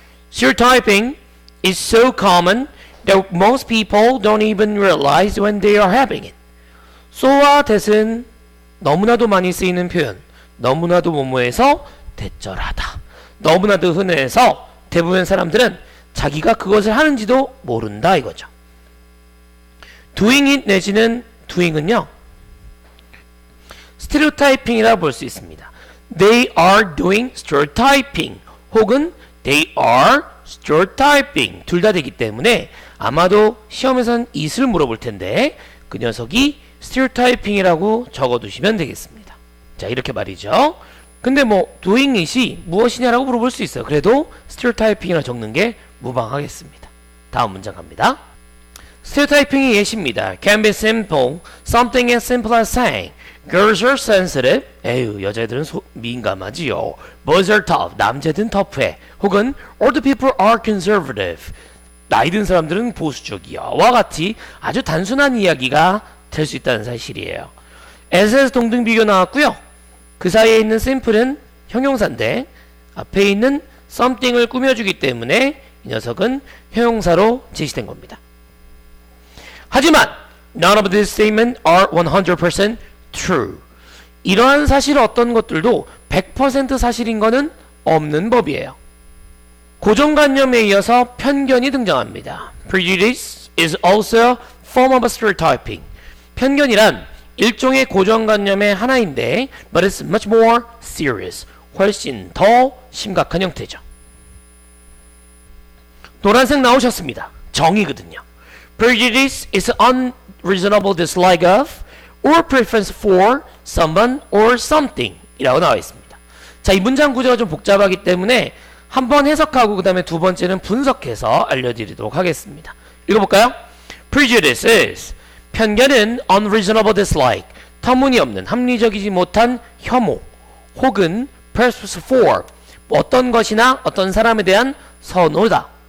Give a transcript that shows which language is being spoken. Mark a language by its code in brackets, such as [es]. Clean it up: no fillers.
[en] Stereotyping is so common that most people don't even realize when they are having it. [ko] so와 that은 너무나도 많이 쓰이는 표현. 너무나도 뭐뭐해서 대절하다. 너무나도 흔해서 대부분 사람들은 자기가 그것을 하는지도 모른다 이거죠. doing it 내지는 doing은요. 스테레오타이핑이라고 볼 수 있습니다. [en] They are doing stereotyping [ko] 혹은 [en] they are stereotyping [ko] 둘 다 되기 때문에 아마도 시험에선 it을 물어볼 텐데 그 녀석이 stereotyping이라고 적어두시면 되겠습니다. 자, 이렇게 말이죠. 근데 뭐 doing it이 무엇이냐라고 물어볼 수 있어요. 그래도 stereotyping이라 적는 게 무방하겠습니다. 다음 문장 갑니다. stereotyping의 예시입니다. [en] Can be simple, something as simple as saying girls are sensitive. [ko] 에휴, 여자애들은 민감하지요. [en] Boys are tough. [ko] 남자들은 터프해. [en] 혹은 older people are conservative. [ko] 나이 든 사람들은 보수적이야. 와 같이 아주 단순한 이야기가 될 수 있다는 사실이에요. as에서 동등 비교 나왔고요. 그 사이에 있는 simple은 형용사인데 앞에 있는 something을 꾸며주기 때문에 이 녀석은 형용사로 제시된 겁니다. [en] 하지만 none of these statements are 100% true. [ko] 이러한 사실 어떤 것들도 100% 사실인 것은 없는 법이에요. 고정관념에 이어서 편견이 등장합니다. [en] Prejudice is also a form of stereotyping. [ko] 편견이란 일종의 고정관념의 하나인데 [en] but it's much more serious. [ko] 훨씬 더 심각한 형태죠. 노란색 나오셨습니다. 정의거든요. [en] Prejudice is unreasonable dislike of or preference for someone or something [ko] 이라고 나와 있습니다. 자, 이 문장 구조가 좀 복잡하기 때문에 한번 해석하고 그 다음에 두 번째는 분석해서 알려드리도록 하겠습니다. 읽어볼까요? [en] Prejudice is [ko] 편견은 [en] unreasonable dislike [ko] 터무니없는 합리적이지 못한 혐오 혹은 [en] preference for [ko] 어떤 것이나 어떤 사람에 대한 선호다.